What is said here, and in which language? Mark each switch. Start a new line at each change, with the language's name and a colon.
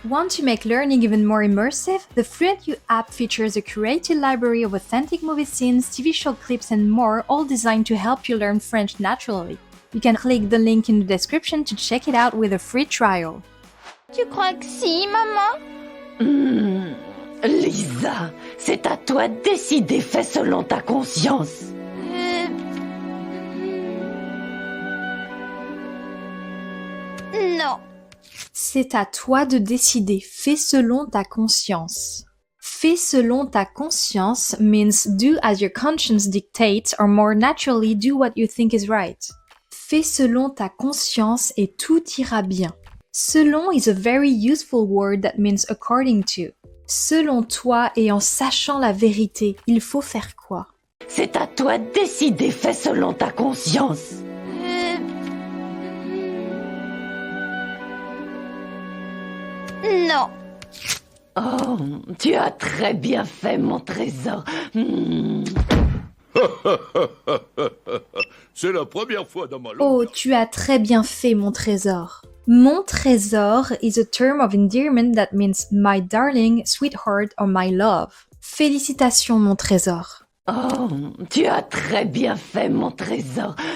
English: Want to make learning even more immersive? The FluentU app features a curated library of authentic movie scenes, TV show clips, and more, all designed to help you learn French naturally. You can click the link in the description to check it out with a free trial.
French: Tu crois que si, maman? Lisa, c'est à toi de décider, fais selon ta conscience. Non. C'est à toi de décider, fais selon ta conscience. Fais selon ta conscience
English: means do as your conscience dictates or more naturally do what you think is right.
French: Fais selon ta conscience et tout ira bien.
English: Selon is a very useful word that means according to.
French: Selon toi et en sachant la vérité, il faut faire quoi? C'est à toi de décider, fais selon ta conscience. Non. Oh, tu as très bien fait, mon trésor. C'est la première fois dans ma longue... Oh, tu as très bien fait, mon trésor. Mon trésor
English: is a term of endearment that means my darling, sweetheart or my love.
French: Félicitations, mon trésor. Oh, tu as très bien fait, mon trésor.